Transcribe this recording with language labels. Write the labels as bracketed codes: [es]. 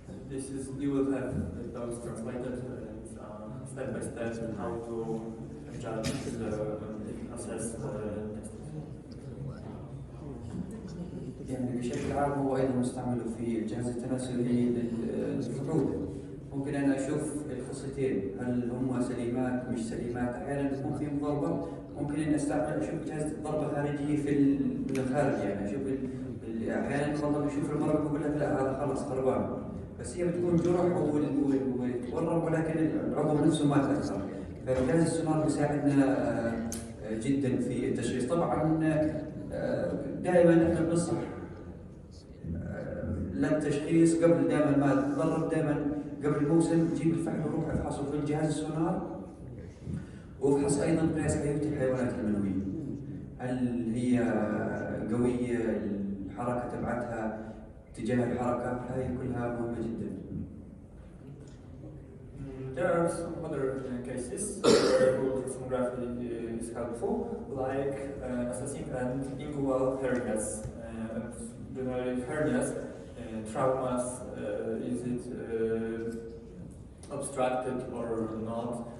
[en] This is, you will have those translated step by step how to judge assess the testis. [ar] يعني بشكل عام هو ايضا مستعمل في الجهاز التناسلي للفحول. ممكن انا اشوف الخصيتين هل هم سليمات مش سليمات، احيانا يكون فيهم ضربه، ممكن ان استعمل اشوف جهاز ضربه خارجيه من الخارج، يعني اشوف احيانا والله بشوف المرض بقول لك لا هذا خلص خربان، بس هي بتكون جرح وتورم ولكن العضو نفسه ما تاثر. فجهاز السونار بيساعدنا جدا في التشخيص. طبعا دائما احنا بننصح للتشخيص قبل دائما ما تتضرر، دائما قبل الموسم تجيب الفحل وروح افحصه في الجهاز السونار، وافحص ايضا قياس حيويه الحيوانات المنويه، هل هي قويه، الحركه تبعتها، اتجاه الحركه، هاي كلها مهمه جدا. [en] There are some other cases where ultrasonography is helpful, like assessing and inguinal hernias. Generally hernias, traumas, is it obstructed or not?